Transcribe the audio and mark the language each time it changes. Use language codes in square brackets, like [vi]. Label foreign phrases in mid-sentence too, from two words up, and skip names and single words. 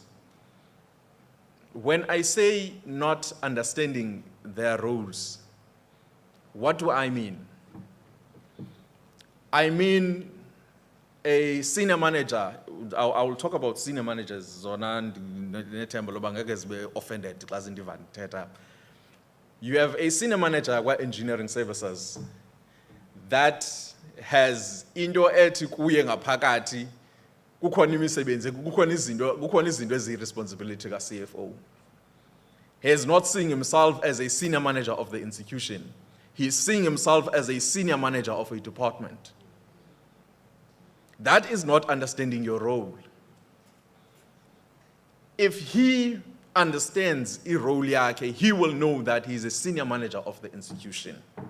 [en] When I say not understanding their roles, what do I mean? I mean a senior manager. I will talk about senior managers. [xh] Zona nethemba loba ngeke zibe offended xa ndithetha. [en] You have a senior manager [xh] wa [en] engineering services that has [xh] into ethi kuye ngaphakathi kukhona imisebenzi kukhona izinto eziyi-responsibility ka-CFO. [en] He is not seeing himself as a senior manager of the institution. He is seeing himself as a senior manager of a department. That is not understanding your role. If he understands his role yake, he will know that he is a senior manager of the institution.